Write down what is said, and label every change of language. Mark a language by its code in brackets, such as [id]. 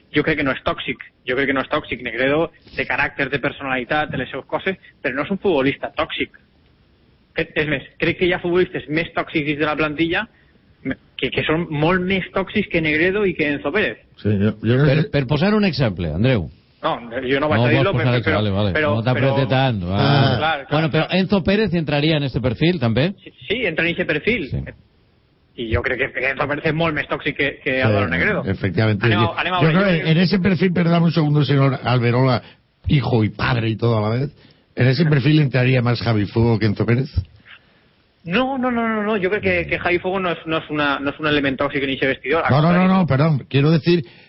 [ca] Jo crec que no és tòxic. Negredo té caràcter, té personalitat, té les seves coses, però no és un futbolista tòxic. És més, crec que hi ha futbolistes més tòxics dins de la plantilla que són molt més tòxics que Negredo i que Enzo Pérez. Sí, jo... Per posar un exemple, Andreu. [es] No, yo no voy a decirlo, pero Enzo Pérez entraría en este perfil también. Sí, entra en ese perfil. Sí. Y yo creo que Enzo Pérez es [ca] molt més tòxic [es] que Álvaro Negredo. Efectivamente. Yo creo, en ese perfil, perdón un segundo, señor Alberola, hijo y padre y todo a la vez, ¿en ese perfil entraría más Javi Fuego que Enzo Pérez? No. Yo creo que Javi Fuego no es un elemento tóxico ni ese vestidor. No, perdón. Quiero decir...